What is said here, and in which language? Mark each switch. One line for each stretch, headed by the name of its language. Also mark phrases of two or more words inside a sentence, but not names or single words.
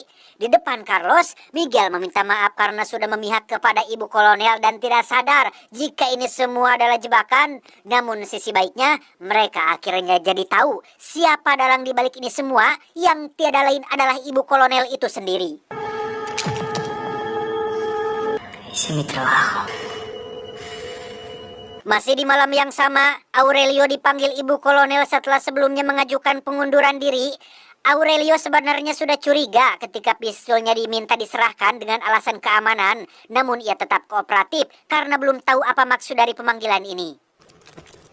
Indonesian: Di depan Carlos, Miguel meminta maaf karena sudah memihak kepada ibu kolonel dan tidak sadar jika ini semua adalah jebakan. Namun sisi baiknya, mereka akhirnya jadi tahu siapa dalang di balik ini semua, yang tiada lain adalah ibu kolonel itu sendiri.
Spanish: Hice mi trabajo.
Indonesian: Masih di malam yang sama, Aurelio dipanggil ibu kolonel setelah sebelumnya mengajukan pengunduran diri. Aurelio sebenarnya sudah curiga ketika pistolnya diminta diserahkan dengan alasan keamanan. Namun ia tetap kooperatif karena belum tahu apa maksud dari pemanggilan ini.